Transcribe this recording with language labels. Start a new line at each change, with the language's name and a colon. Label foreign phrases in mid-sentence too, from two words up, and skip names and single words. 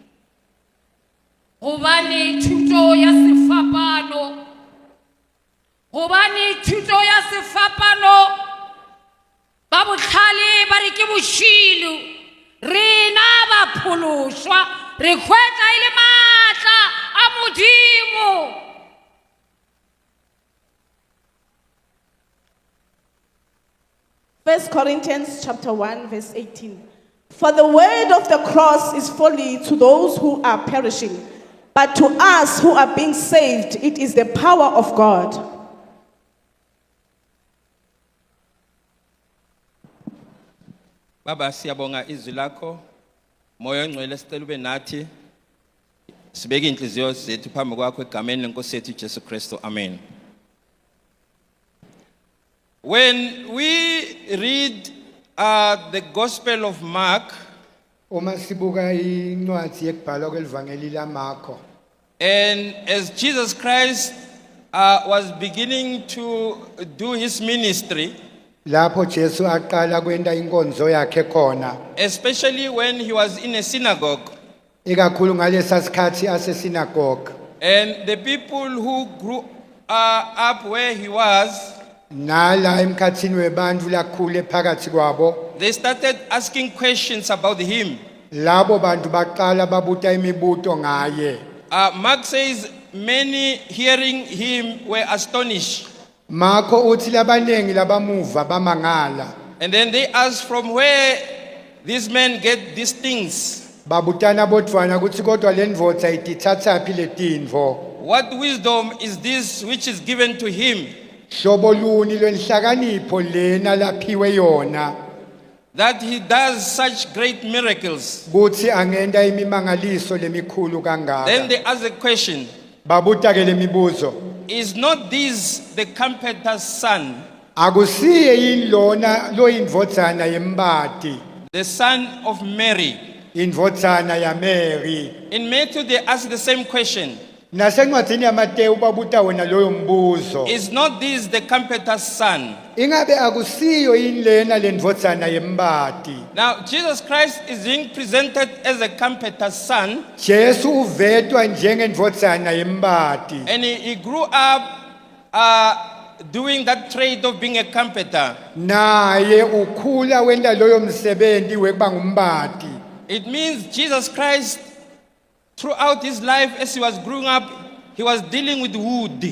Northern Sotho: Gobane thuto ya sefapano. Gobane thuto ya sefapano. Ba botlhale ba re ke boshilu. Rena ba pholoshwa re khwetla ile matla a modimo.
English: First Corinthians chapter 1 verse 18. For the word of the cross is folly to those who are perishing, but to us who are being saved, it is the power of God.
Zulu: Baba siyabonga izwi lakho. Moya ongcwele sicela ube nathi. Sibeke inhliziyo zethu phambi kwakho egameni lenkosi yethu Jesu Kristu. Amen.
English: When we read the Gospel of Mark,
Swati: Uma sibuka incwadi yekubhalwa kwelivangeli laMarko,
English: and as Jesus Christ was beginning to do his ministry,
Swati: lapho Jesu aqala kwenta inkonzo yakhe khona,
English: especially when he was in a synagogue,
Swati: ikakhulu ngalesa sikhathi asesinagogue,
English: and the people who grew up where he was,
Swati: nala emkhathini webantu lakhule phakathi kwabo,
English: they started asking questions about him.
Swati: labo bantu baqala babuta imibuto ngaye.
English: Mark says many hearing him were astonished.
Swati: Makho uthi labanengi labamuva bamangala.
English: And then they asked from where these men get these things.
Swati: Babutana bodvwana kuthi kodwa le ndvodza itithathaphi letinvo.
English: What wisdom is this which is given to him,
Swati: Hlobo luni lwenhlakanipho lena laphiwe yona.
English: that he does such great miracles?
Swati: Kuthi angenda imimangaliso lemikhulu
English: Then
Swati: kangaka.
English: they ask the question,
Swati: Babuta ke lemibuzo.
English: is not this the carpenter's son,
Swati: Akusiye yilona lo indvodzana yembati.
English: the son of Mary?
Swati: Indvodzana ya Mary.
English: In Matthew, they ask the same question.
Swati: Nasencwadzini yaMateyu babuta wona loyo mbuzo.
English: Is not this the carpenter's son?
Swati: Ingabe akusiyo yinlena lendvodzana yembati.
English: Now, Jesus Christ is being presented as a carpenter's son,
Swati: Jesu uvetwa njengendvodzana yembati.
English: and he grew up doing that trade of being a carpenter.
Swati: Naye ukhula wenda loyo msebenzi wekuba ngumbati.
English: It means Jesus Christ, throughout his life as he was growing up, he was dealing with wood.